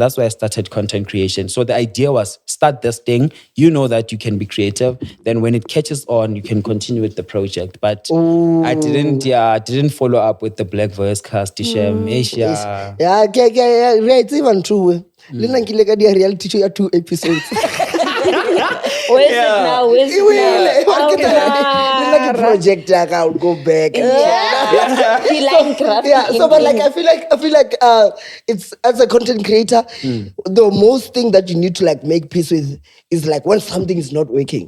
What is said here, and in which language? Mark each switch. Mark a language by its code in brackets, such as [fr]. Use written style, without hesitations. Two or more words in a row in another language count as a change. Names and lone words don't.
[en] That's why I started content creation. So the idea was start this thing. You know that you can be creative. Then when it catches on, you can continue with the project. But I didn't follow up with the Black Voice cast, Tishem, Asia. Yeah, it's even true. [nso] Lena nkile ka dia [en] reality show [nso] ya 2 episodes. [en] Where is it now? Where is it now? Like a project, like I would go back. He like graphic. Yeah, so but like I feel like it's as a content creator, the most thing that you need to like make peace with is like when something is not working.